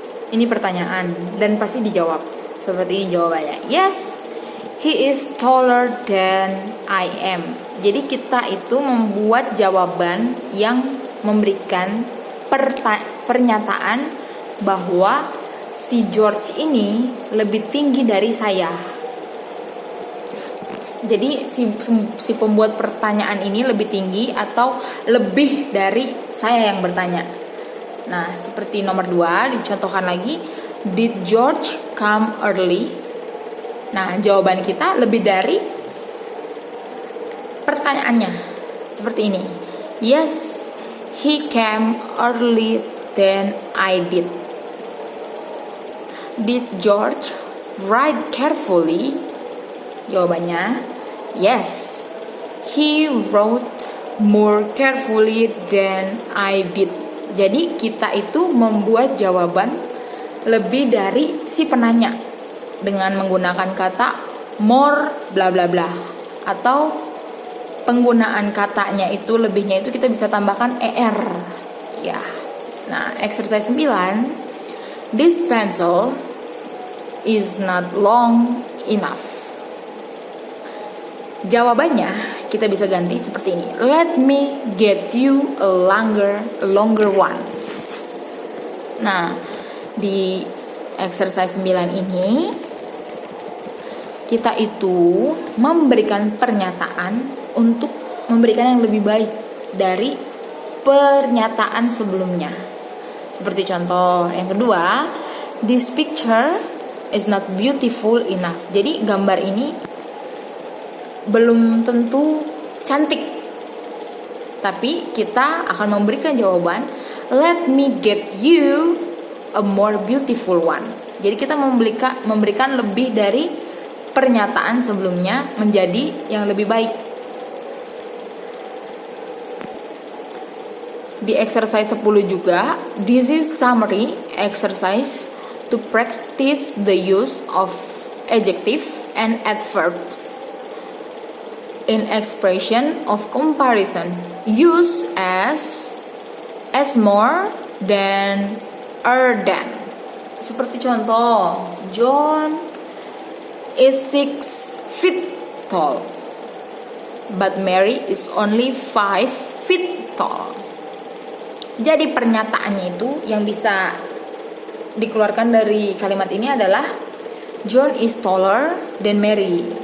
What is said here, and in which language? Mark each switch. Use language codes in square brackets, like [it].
[id] Ini pertanyaan dan pasti dijawab seperti ini jawabannya. [en] Yes, he is taller than I am. [id] Jadi kita itu membuat jawaban yang memberikan pernyataan bahwa si George ini lebih tinggi dari saya. Jadi si pembuat pertanyaan ini lebih tinggi atau lebih dari saya yang bertanya. Nah, seperti nomor 2 dicontohkan lagi. [en] Did George come early? [id] Nah, jawaban kita lebih dari pertanyaannya. Seperti ini. [en] Yes, he came early than I did. Did George write carefully? [id] Jawabannya, [en] yes, he wrote more carefully than I did. [id] Jadi kita itu membuat jawaban lebih dari si penanya dengan menggunakan kata more bla bla bla, atau penggunaan katanya itu lebihnya itu kita bisa tambahkan er ya. Nah, exercise 9. [en] This pencil is not long enough. [id] Jawabannya kita bisa ganti seperti ini. [en] Let me get you a longer one. [id] Nah, di exercise 9 ini kita itu memberikan pernyataan untuk memberikan yang lebih baik dari pernyataan sebelumnya. Seperti contoh yang kedua, [en] this picture is not beautiful enough. [id] Jadi gambar ini belum tentu cantik, tapi kita akan memberikan jawaban, [en] let me get you a more beautiful one. [id] Jadi kita memberikan lebih dari pernyataan sebelumnya menjadi yang lebih baik. Di exercise 10 juga, [en] this is summary exercise to practice the use of adjective and adverbs in expression of comparison. Use as more than, than. [id] Seperti contoh, [en] John is 6 feet tall, but Mary is only 5 feet tall. [id] Jadi pernyataannya itu yang bisa dikeluarkan dari kalimat ini adalah [en] John is taller than Mary.